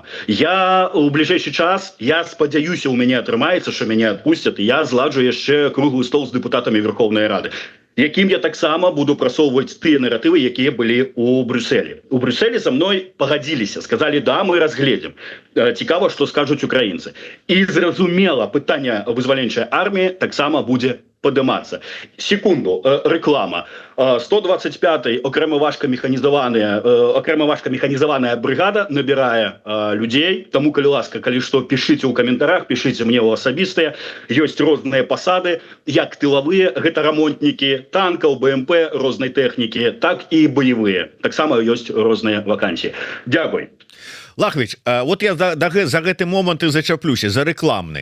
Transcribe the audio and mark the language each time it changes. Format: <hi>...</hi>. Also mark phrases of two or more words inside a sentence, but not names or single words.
<be>Я у бліжэйшы час, я спадзяюся, у мяне атрымаецца, што мяне адпусцяць, і я зладжу яшчэ круглы стол з дэпутатамі Верховнай Рады, якім я таксама буду прасоўваць тыя наратывы, якія былі ў Брюсселі. У Брюсселі са мной пагадзіліся, сказалі, да, мы разгледзім. Цікава, што скажуць украінцы. І зразумела, пытанне вызваленчай арміі таксама будзе подниматься.</be> <ru>Секунду, реклама.</ru> <uk>125-й окремо важка механізаваная бригада набирае людзей.</uk> <be>Таму, калі ласка, калі што, пішыце ў каментарах, пішыце мне ў асабістыя. Ёсць розныя пасады, як тылавыя, гэта рамонтнікі танкаў, БМП, рознай тэхнікі, так і баявыя. Таксама ёсць розныя вакансіі. Дякуй. Лахвіч, вот я за гэты момант і зачаплюся, за рэкламны.</be>